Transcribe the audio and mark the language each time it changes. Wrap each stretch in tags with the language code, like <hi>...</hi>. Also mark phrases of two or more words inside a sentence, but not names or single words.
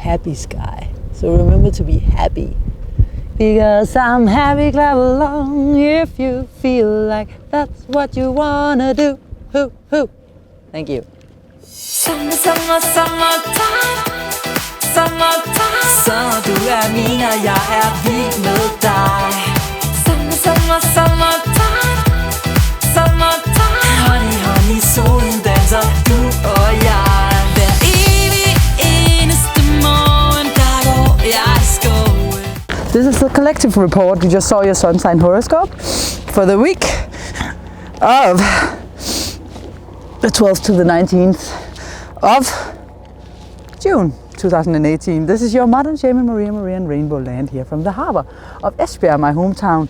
<en>Happy sky. So remember to be happy. Because I'm happy, clap along if you feel like that's what you wanna do. Hoo, hoo. Thank you. Summer, summer, summertime. Summertime.</en> <da>Så du min, og jeg vild med dig.</da> <en>Summer, summer, summertime. Summertime. Honey, honey,</en> <da>solen danser, du og jeg. Hver evig eneste morgen, der går jeg i skoven.</da> <en>This is the collective report. You just saw your sun sign horoscope for the week of the 12th to the 19th of June 2018. This is your modern shaman Maria and RainbowLand here from the harbor of Esbjerg, my hometown.</en>